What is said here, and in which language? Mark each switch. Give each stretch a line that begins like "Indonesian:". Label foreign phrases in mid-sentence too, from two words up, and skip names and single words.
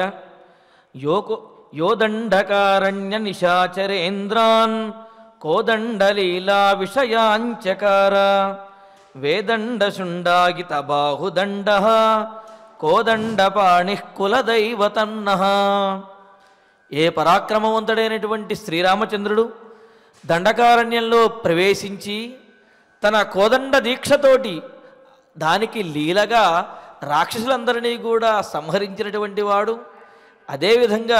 Sanskrit: यो दंडकारण्य निशाचरेन्द्रान् कोदंडलीला विषयांचकार वेदंडशुंडागित बाहुदंडः कोदंडपाणिः कुलदैवतन्नः।
Telugu: ఏ పరాక్రమవంతుడైనటువంటి శ్రీరామచంద్రుడు దండకారణ్యంలో ప్రవేశించి తన కోదండ దీక్షతోటి దానికి లీలగా రాక్షసులందరినీ కూడా సంహరించినటువంటి వాడు, అదేవిధంగా